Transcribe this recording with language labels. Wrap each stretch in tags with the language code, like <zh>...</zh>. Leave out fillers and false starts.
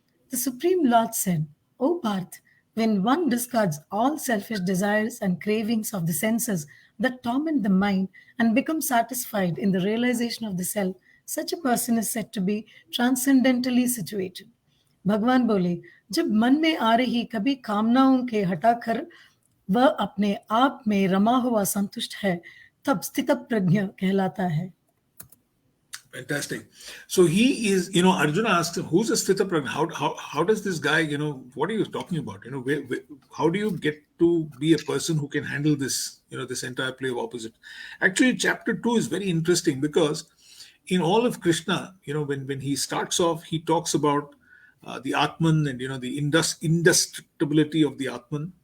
<en>The Supreme Lord said, O Parth, when one discards all selfish desires and cravings of the senses that torment the mind and becomes satisfied in the realization of the self, such a person is said to be transcendentally situated.</en> <hi>भगवान बोले, जब मन में आ रही कभी कामनाओं के हटाकर वह अपने आप में रमा हुआ संतुष्ट है, तब स्थित प्रज्ञ कहलाता है.</hi> <en>Fantastic. So he is, Arjuna asks him, who's a Sthita Prajna? How does this guy, what are you talking about? How do you get to be a person who can handle this, this entire play of opposite? Actually, chapter 2 is very interesting because in all of Krishna, when he starts off, he talks about the Atman and, the indestructibility of the Atman.</en>